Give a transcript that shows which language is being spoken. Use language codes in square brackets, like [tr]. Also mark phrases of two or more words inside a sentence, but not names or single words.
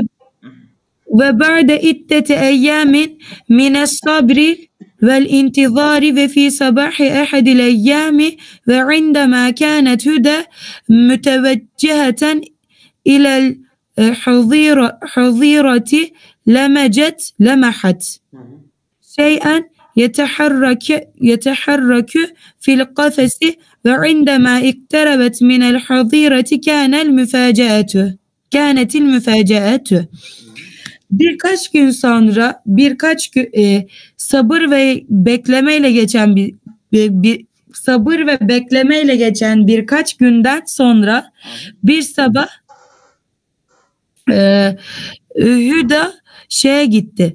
[ar] وبعد عدة أيام من الصبر والانتظار وفي صباح أحد الأيام وعندما كانت هدى متوجهة إلى الحظيرة لمحت شيئا يتحرك في القفص وعندما اقتربت من الحظيرة كانت المفاجأة. [tr] Birkaç gün sonra sabır ve beklemeyle geçen birkaç günden sonra bir sabah Hüda gitti.